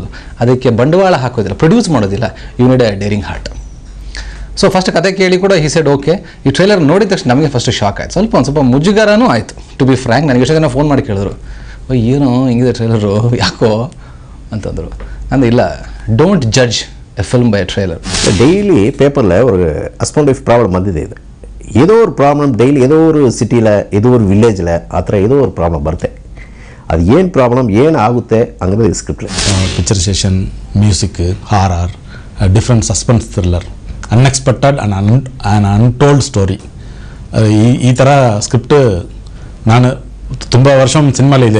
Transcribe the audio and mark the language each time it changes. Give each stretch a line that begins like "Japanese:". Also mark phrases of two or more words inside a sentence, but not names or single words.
Kannada: ಅದಕ್ಕೆ ಬಂಡವಾಳ ಹಾಕೋದಿಲ್ಲ, ಪ್ರೊಡ್ಯೂಸ್ ಮಾಡೋದಿಲ್ಲ.
English: You need a daring heart. So first
Kannada: ಕತೆ ಕೇಳಿ ಕೂಡ
English: he said okay.
Kannada: ಈ ಟ್ರೈಲರ್ ನೋಡಿದ ತಕ್ಷಣ ನಮಗೆ
English: first shock
Kannada: ಆಯಿತು. ಒಂದು ಸ್ವಲ್ಪ ಮುಜುಗರನೂ ಆಯಿತು.
English: to be frank,
Kannada: ನನಗೆ ಎಷ್ಟು ಜನ ಫೋನ್ ಮಾಡಿ ಕೇಳಿದ್ರು, ಏನೋ ಹಿಂಗಿದೆ ಟ್ರೈಲರು, ಯಾಕೋ ಅಂತಂದರು. ಅಂದರೆ ಇಲ್ಲ,
English: Don't judge a film by trailer.
Tamil: டெய்லி பேப்பரில் ஒரு
English: husband wife problem
Tamil: வந்தது. இது ஏதோ ஒரு ப்ராப்ளம் ಡೈಲಿ ஏதோ ஒரு ಸಿಟಿயில் ஏதோ ஒரு ವಿಲೇಜ್ல
Kannada: ಆ ಥರ ಏನೋ ಒಂದು ಪ್ರಾಬ್ಲಮ್ ಬರುತ್ತೆ. ಅದು ಏನು ಪ್ರಾಬ್ಲಮ್ ಏನು ಆಗುತ್ತೆ ಅನ್ನೋದು ಸ್ಕ್ರಿಪ್ಟ್.
English: Picturisation, music, horror, different suspense thriller, unexpected and untold story.
Kannada: ಈ ಥರ ಸ್ಕ್ರಿಪ್ಟ್ ನಾನು ತುಂಬ ವರ್ಷ ಸಿನಿಮಾಲಿದೆ.